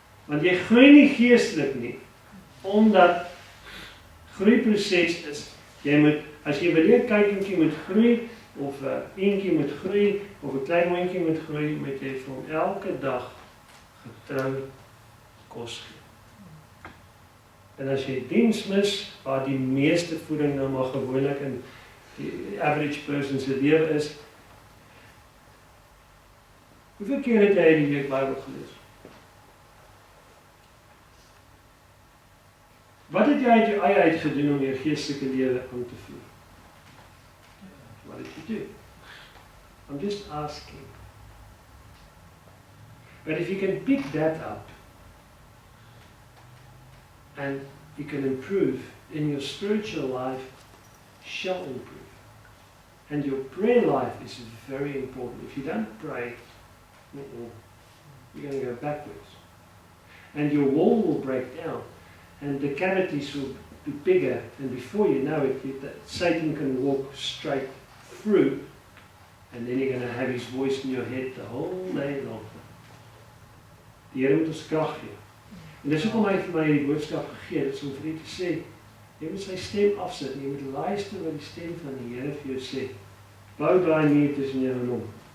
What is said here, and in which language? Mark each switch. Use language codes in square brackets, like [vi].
[af] Want jy groei nie geestelik nie, omdat groeiproses is, jy moet, as jy wil een kykentjie moet groei, of eentjie moet groei, of 'n klein hondjie moet groei, moet jy vir hom elke dag getrou kos gee. En as jy diens mis, waar die meeste voeding nou maar gewoonlik in die [en] average person [af] se lewe is, hoeveel keer het jy die week Bybel gelees? Wat het jy uit jou eie uitgedoen om jou geestelike lewe aan te voer? [en] What did you do? I'm just asking. But if you can pick that up, and you can improve, then your spiritual life shall improve. And your prayer life is very important. If you don't pray, you're going to go backwards. And your wall will break down. And the cavities will be bigger. And before you know it, Satan can walk straight through. And then you're going to have his voice in your head the whole day long. [af] Die Here moet ons krag gee. En dis hoekom hy vir my die boodskap gegee het, om vir u te sê, jy moet sy stem afsit, en jy moet luister wat die stem van die Here vir jou sê. Bou daai muur tussen jou en hom.